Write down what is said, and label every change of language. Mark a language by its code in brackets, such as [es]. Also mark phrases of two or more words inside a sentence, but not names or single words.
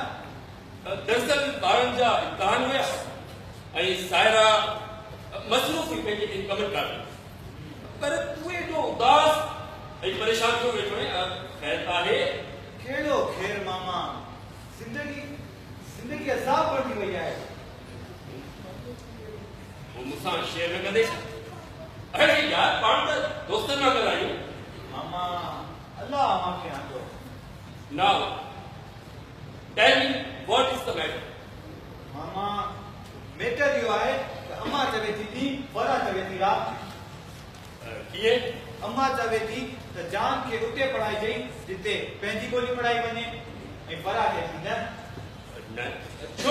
[sd] दरअसल ॿारनि जा इम्तिहान हुया ऐं सायरा मसरूफ़ हुई पंहिंजे इनकम कान पर तूं एॾो उदास ऐं परेशान थियो वेठो आहीं ख़ैर आहे कहिड़ो ख़ैर मामा जिंदगी अज़ाब बणजी वई आहे वो मूंसां शेयर न कंदे छा अरे यार पाण त दोस्तनि वांगुरु आहियूं मामा अल्लाह मूंखे आंदो [en] Now, tell me what is the matter? [sd] मामा मैटर इहो आहे त अम्मा चवे थी ॾींहुं फरा चवे थी राति कीअं अम्मा चवे थी त जान खे उते पढ़ाई चई जिते पंहिंजी ॿोली पढ़ाई वञे ऐं फरा खे थी न छो